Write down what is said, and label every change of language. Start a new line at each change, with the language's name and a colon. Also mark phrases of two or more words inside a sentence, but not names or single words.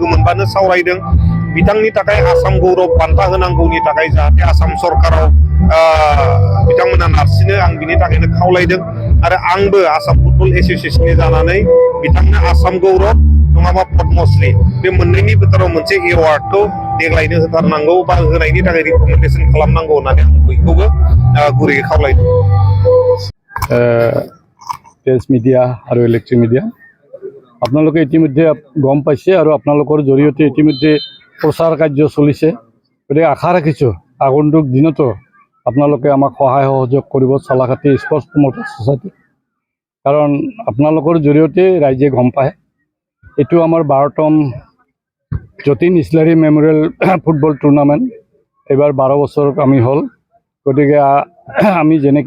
Bodo: मोनबानो सावरायदों बिथांनि थाखाय आसाम गौरब बान्था होनांगौनि थाखाय जाहाथे आसाम सरकाराव बिथांमोना नारसिनो आं बिनि थाखायनो खावलायदों आरो आंबो आसाम फुटबल एस'सियेसननि जानानै बिथांनो आसाम गौरब नङाबा पद्मश्री बे मोननैनि बिथोराव मोनसे एवार्डखौ देग्लायनो होथारनांगौ बा होनायनि थाखाय रिकमेन्डेसन खालामनांगौ होननानै आं बयखौबो गुरैयै खावलायदों।
English: press media
Assamese: আৰু
English: electric media
Assamese: আপোনালোকে ইতিমধ্যে গম পাইছে আৰু আপোনালোকৰ জৰিয়তে ইতিমধ্যে প্ৰচাৰ কাৰ্য চলিছে গতিকে আশা ৰাখিছোঁ আগন্তুক দিনতো আপোনালোকে আমাক সহায় সহযোগ কৰিব চালাকাটি স্পৰ্টছ প্ৰমোটাৰ ছ'চাইটি কাৰণ আপোনালোকৰ জৰিয়তে ৰাইজে গম পায় এইটো আমাৰ 12তম যতীন ইছলাৰী মেমৰিয়েল ফুটবল টুৰ্ণামেণ্ট এইবাৰ 12 বছৰ আমি হ'ল গতিকে আমি যেনেকৈ